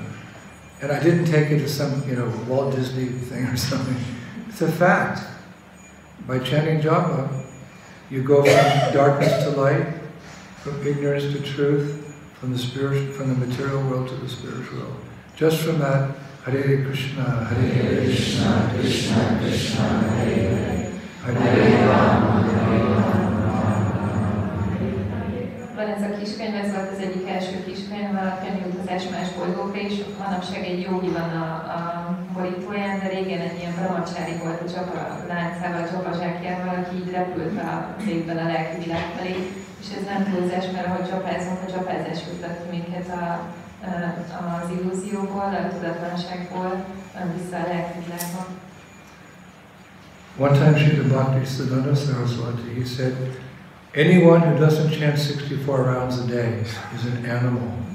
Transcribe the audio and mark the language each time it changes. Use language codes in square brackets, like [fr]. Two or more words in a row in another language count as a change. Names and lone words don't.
[en] And I didn't take it as some, Walt Disney thing or something. It's a fact. By chanting japa, you go from darkness to light, from ignorance to truth, from the material world to the spiritual world. Just from that, Hare Krishna, Hare Krishna, Krishna Krishna, Hare Hare, Hare Rama, Hare Rama. [hu] Van ez a kiskönyv, ez volt az egyik első kiskönyv, alapján utazás más bolygókra is. Manapság egy jogi van a borítóján, de régen egy ilyen brahmacsári volt a csapa láncával, a csapazsákjával, aki így repült a légben a lelki világ felé. És ez nem túlzás, mert ahogy csapázunk, a csapázás juttat ki minket az illúzióból, a tudatlanságból vissza a lelki világba. [en] One time Srila Bhaktisiddhanta Saraswati, he said, anyone who doesn't chant 64 rounds a day is an animal.